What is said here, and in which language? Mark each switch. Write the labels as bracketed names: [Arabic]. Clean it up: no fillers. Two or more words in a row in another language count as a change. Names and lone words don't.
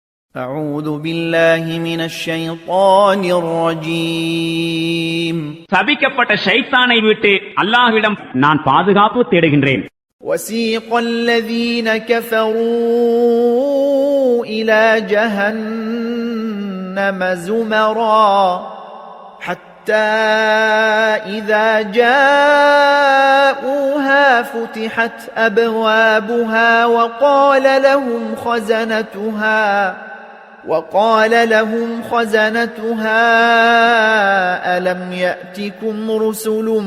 [Arabic] أعوذ بالله من الشيطان الرجيم [Tamil] சபிக்கப்பட்ட ஷைத்தானை விட்டு அல்லாஹ்விடம் நான் பாதுகாப்பு தேடுகின்றேன். [Arabic] وسيق الذين كفروا إلى جهنم زمرا حتى إذا جاءوها فتحت أبوابها وقال لهم خزنتها ألم يأتكم رسل